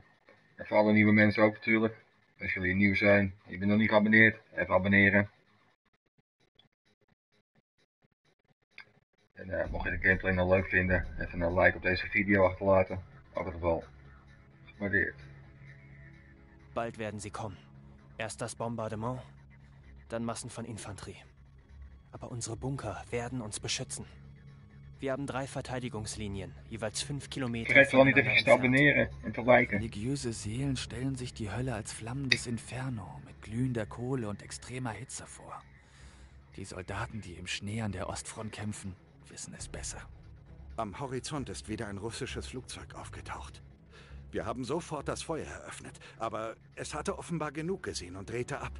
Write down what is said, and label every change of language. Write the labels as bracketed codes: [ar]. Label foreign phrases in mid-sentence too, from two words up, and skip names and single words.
[nl] En voor alle nieuwe mensen ook natuurlijk. Als jullie nieuw zijn, je bent nog niet geabonneerd, even abonneren. En mocht je de gameplay nou leuk vinden, even een like op deze video achterlaten. Ook het geval. Gewaardeerd. [de] Bald werden sie kommen. Erst das Bombardement, dann Massen von Infanterie. Aber unsere Bunker werden uns beschützen. Wir haben 3 Verteidigungslinien, jeweils 5 Kilometer. [nl] Vergeet vooral niet even te abonneren en te liken. [de] Religiöse Seelen stellen sich die Hölle als flammendes Inferno mit glühender Kohle und extremer Hitze vor. Die Soldaten, die im Schnee an der Ostfront kämpfen, wissen es besser. Am Horizont ist wieder ein russisches Flugzeug aufgetaucht. Wir haben sofort das Feuer eröffnet, aber es hatte offenbar genug gesehen und drehte ab.